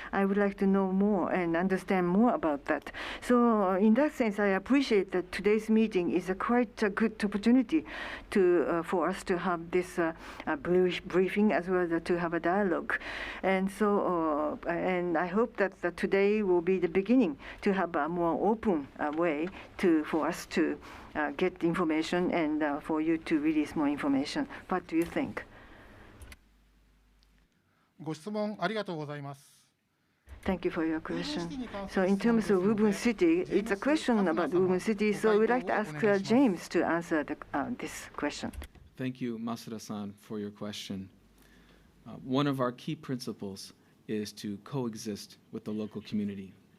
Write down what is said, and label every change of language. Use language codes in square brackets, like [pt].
[en] I would like to know more and understand more about that. So in that sense, I appreciate that today's meeting is quite a good opportunity for us to have this briefing as well as to have a dialogue. And so, and I hope that today will be the beginning to have a more open way for us to get information and for you to release more information. What do you think? [ja] ご質問ありがとうございます。 [en] Thank you for your question. So in terms of Woburn City, it's a question about Woburn City, so we'd like to ask James to answer this question. Thank you, Masuda-san, for your question. One of our key principles is to coexist with the local community.